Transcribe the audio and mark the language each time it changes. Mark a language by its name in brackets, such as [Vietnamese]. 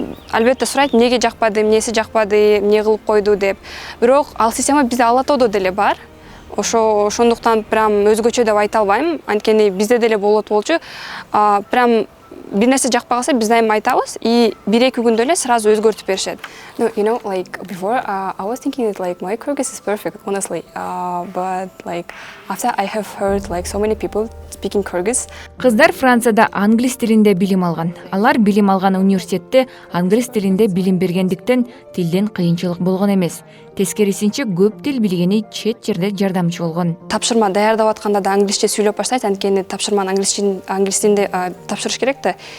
[Kyrgyz] Албетте сурайт, эмнеге жакпады, эмнеси жакпады, эмне кылып койду деп. Бирок ал система бизде Ала Тоодо деле бар. Ошондуктан прям өзгөчө деп айта албайм. Анткени бизде деле болчу. Прям бир нерсе жакпай калса, биз дайыма айтабыз и 1-2 күндө эле сразу өзгөртүп беришет. [English] No, you know, like before, I was thinking that like my Kyrgyz is perfect, honestly. But like after I have heard like so many people speaking Kyrgyz. [Kyrgyz] Кыздар Францияда англис тилинде билим алган. Алар билим алган университетте англис тилинде билим бергендиктен тилден кыйынчылык болгон эмес. Тескерисинче көп тил билгени чет жерде жардамчы болгон. Тапшырма даярдап атканда да англисче сүйлөп баштайт, анткени тапшырманы англис тилинде тапшырыш керек да.